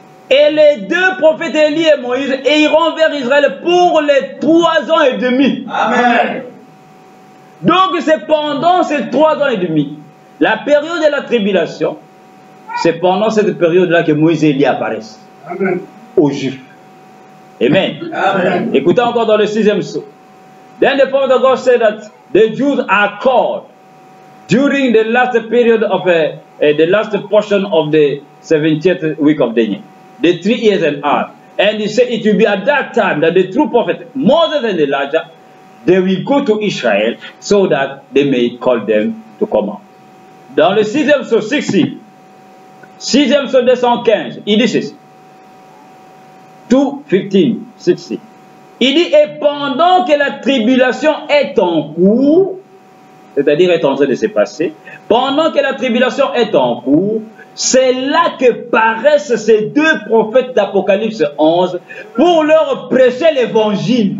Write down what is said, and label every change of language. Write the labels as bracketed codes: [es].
[fr] Et les 2 prophètes Élie et Moïse iront vers Israël pour les 3 ans et demi. Amen. Donc c'est pendant ces 3 ans et demi, la période de la tribulation, c'est pendant cette période-là que Moïse et Élie apparaissent. Amen. Aux Juifs. Amen. Amen. Écoutez encore dans le 6e psaume. [en] Then the prophet of God said that the Jews are called during the last period of the last portion of the 70th week of Daniel, the 3 years and a half. And he said it will be at that time that the true prophet Moses and Elijah, they will go to Israel so that they may call them to come out. [fr] Dans le 6e psaume 60, 6e psaume 215, il dit ceci. 2:15, 60. Il dit, et pendant que la tribulation est en cours, c'est-à-dire est en train de se passer, pendant que la tribulation est en cours, c'est là que paraissent ces 2 prophètes d'Apocalypse 11 pour leur prêcher l'évangile.